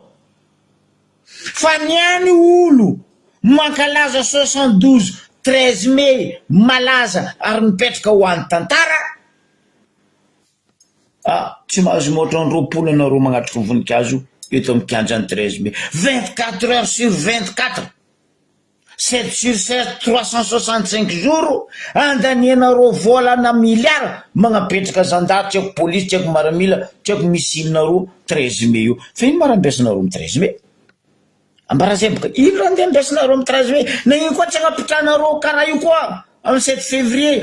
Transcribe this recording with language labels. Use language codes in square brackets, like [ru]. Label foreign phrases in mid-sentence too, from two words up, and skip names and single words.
[mg] Fa niany olo mankalaza 72 13 mai malaza ary mipetraka ho an'ny tantara. Tsy mahazo moatra ny roapolo anareo magnatriky ny voninkazo eto amin'ny kianjany 13 mai. [fr] 24 heures sur 24. 7 sur 7, 365 jours. [mg] Andanianareo volana milliard magnapetraka zandary, tsy haiko police, tsy haiko maramila, tsy haiko misinareo 13 mai io. Fa ino marambesinareo amin'ny 13 mai? Ambarazay boka ino raha andeha ambesinareo amin'ny 13 mai? Na ino koa tsy agnapitranareo karaha io koa amin'ny 7 février.